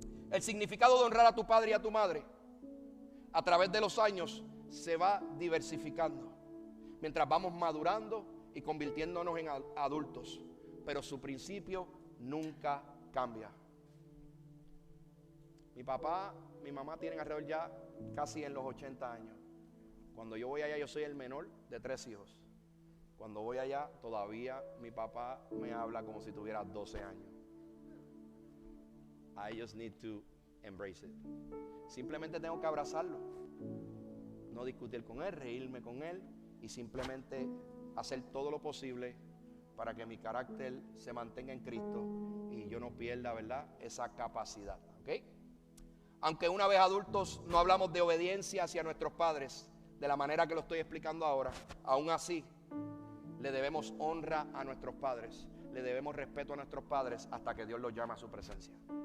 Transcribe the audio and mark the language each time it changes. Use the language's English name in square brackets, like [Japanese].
[Spanish] El significado de honrar a tu padre y a tu madre a través de los años se va diversificando mientras vamos madurando y convirtiéndonos en adultos, pero su principio nunca cambia. Mi papá, mi mamá tienen alrededor ya casi en los 80 años. Cuando yo voy allá, yo soy el menor de 3 hijos. Cuando voy allá, todavía mi papá me habla como si tuviera 12 años. [English] I just need to embrace it. [Spanish] Simplemente tengo que abrazarlo, no discutir con él, reírme con él y simplemente hacer todo lo posible para que mi carácter se mantenga en Cristo y yo no pierda, ¿verdad?, esa capacidad. ¿Ok? Aunque una vez adultos no hablamos de obediencia hacia nuestros padres de la manera que lo estoy explicando ahora, aún así le debemos honra a nuestros padres, le debemos respeto a nuestros padres hasta que Dios los llame a su presencia.